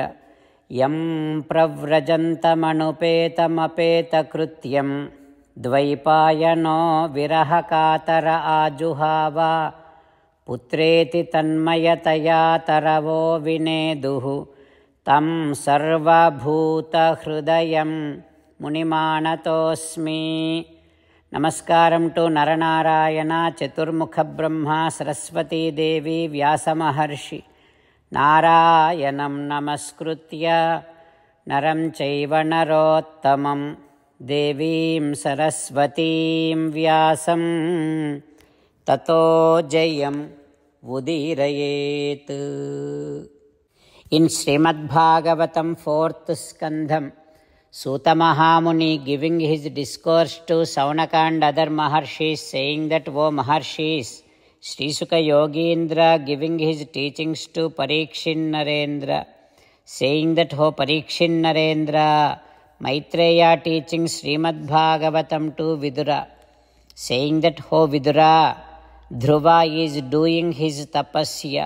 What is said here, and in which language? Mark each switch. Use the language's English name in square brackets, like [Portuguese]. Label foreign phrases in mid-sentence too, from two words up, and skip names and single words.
[Sanskrit] ಯಂ ಪ್ರವ್ರಜಂತಮನುಪೇತಮಪೇತಕೃತ್ಯಂ ದ್ವೈಪಾಯನೋ ವಿರಹಕಾತರ ಆಜುಹಾವ ಪುತ್ರೇತಿ ತನ್ಮಯತಯಾ ತರವೋ ವಿನೇದುಃ ತಂ ಸರ್ವಭೂತಹೃದಯಂ ಮುನಿಮಾನತೋಸ್ಮಿ. [English] namaskaram to Naranarayana Chaturmukhabrahma Saraswatidevi Vyasamaharshi. [Sanskrit] ನಾರಾಯಣಂ ನಮಸ್ಕೃತ್ಯ ನರಂ ಚೈವ ನರೋತ್ತಮಂ ದೇವೀಂ ಸರಸ್ವತೀಂ ವ್ಯಾಸಂ ತತೋ ಜಯಂ ಉದೀರಯೇತ್. [English] in Srimad Bhagavatam fourth skandham, Suta Mahamuni giving his discourse to Saunaka and other Maharshis, saying that, O Maharshis, Sri Sukha Yogindra giving his teachings to Parikshit Narendra, saying that, O Parikshit Narendra, Maitreya teaching Srimad Bhagavatam to Vidura, saying that, O Vidura, Dhruva is doing his tapasya.